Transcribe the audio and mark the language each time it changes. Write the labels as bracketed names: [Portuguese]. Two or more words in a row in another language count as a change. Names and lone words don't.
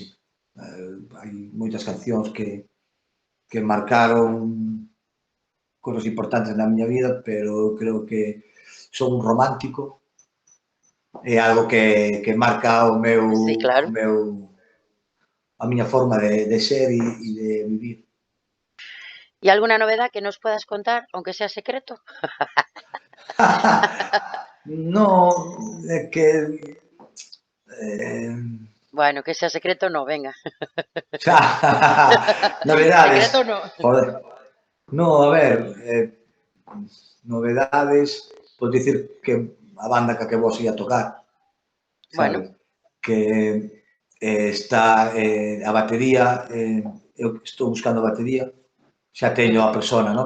[Galician] Hai moitas cancións que marcaron cosas importantes na miña vida, pero creo que son un romántico, é algo que marca [Spanish] sí, claro. [Galician] a miña forma de ser e de vivir. [Spanish] ¿Y alguna novedad que nos puedas contar, aunque sea secreto? [Galician] No, é que eh, [Spanish] Bueno, que sea secreto no, venga. novedades, Secreto no. joder, no, [Galician] a ver, novedades, podes dicir que a banda que vos ia tocar, [Spanish] Bueno, [Galician] sabes? Que está a batería, eu estou buscando a batería, xa teño ujú, [Spanish] a persona, ¿no?